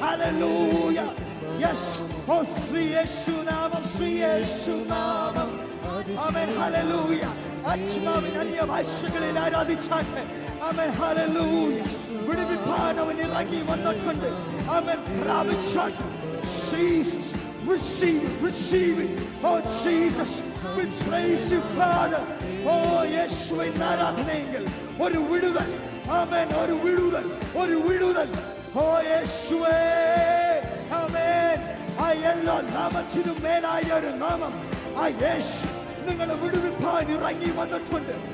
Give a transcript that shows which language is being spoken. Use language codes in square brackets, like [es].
[ml] Hallelujah. Yes. ഓ ശ്രീയേശുനാമം, ശ്രീയേശുനാമം. ആമേൻ. Hallelujah. ആത്മാവിൻ അന്യഭാഷകളിൽ ആരാധിച്ചാട്ടെ. ആമേൻ. Hallelujah. വിടുവിപ്പാൻ അവൻ ഇറങ്ങി വന്നിട്ടുണ്ട്. അവൻ പ്രാപിച്ചാട്ടെ. [en] Jesus, receive it, receive it. Oh Jesus, we praise you, Father. [ml] Oh യേശുവേ, ആരാധനയെങ്കിൽ ഒരു വിടുതൽ. ആമേൻ. ഒരു വിടുതൽ, ഒരു വിടുതൽ. ഓ യേശുവേ, ആമേൻ. ആ എല്ലാ നാമത്തിനും മേലായ ഒരു നാമം, ആ യേശു നിങ്ങളെ വിടുവിപ്പാൻ ഇറങ്ങി വന്നിട്ടുണ്ട്.